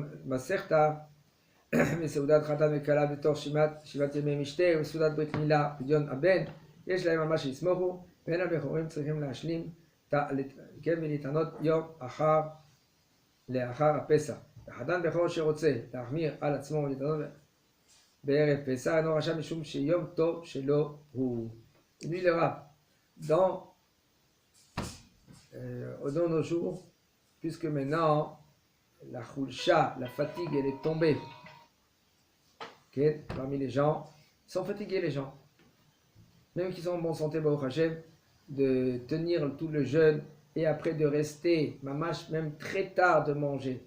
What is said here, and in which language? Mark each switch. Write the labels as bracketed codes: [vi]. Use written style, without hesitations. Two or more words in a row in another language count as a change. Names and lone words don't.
[he] כגון סיום מסכתא, מסעודת חתן וכלה בתוך שבעת ימי משתה וסעודת ברית מילה פדיון הבן, יש להם על מה שיסמוכו, ואין הבכורים צריכים להשלים ולהתענות יום לאחר הפסח. החתן בכור שרוצה להחמיר על עצמו ולהתענות בערב פסח אינו רשע משום שיום טוב שלו הוא. [fr] Il dit le rab, dans nos jours, puisque maintenant la khulsha, la fatigue, elle est tombée. Okay? Parmi les gens, ils sont fatigués les gens. Même qui sont en bonne santé, [he] ברוך השם, [fr] de tenir tout le jeûne et après de rester, mamash, même très tard de manger.